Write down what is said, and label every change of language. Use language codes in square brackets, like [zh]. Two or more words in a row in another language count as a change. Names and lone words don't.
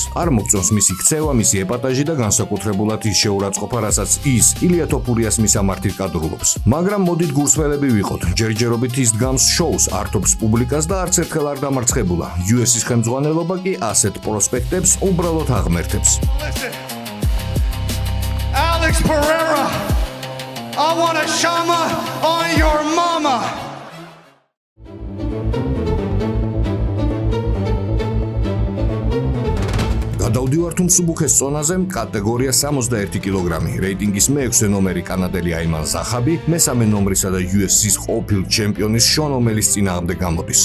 [ka] არ მოგწონს მისი ქცევა, მისი ეპატაჟი და განსაკუთრებულად ის შეურაცხყოფა, რასაც ის ილია თოფურიას მისამართით კადრულობს. მაგრამ მოდით გულწრფელები ვიყოთ. ჯერჯერობით ის დგამს შოუს, ართობს პუბლიკას და არც ერთხელ არ დამარცხებულა. UFC-ის ხელმძღვანელობა კი ასეთ პროსპექტებს უბრალოდ აღმერთებს. [en] Listen, Alex Pereira, I want a shama on your mama. [ka] გადავდივართ მსუბუქეს წონაზე, კატეგორია 61 კილოგრამი, რეიტინგის მე-6 ნომერი კანადელი აიმან ზახაბი, მესამე ნომრისა და UFC-ის ყოფილ ჩემპიონის შონ ომელის წინააღმდეგ გამოდის.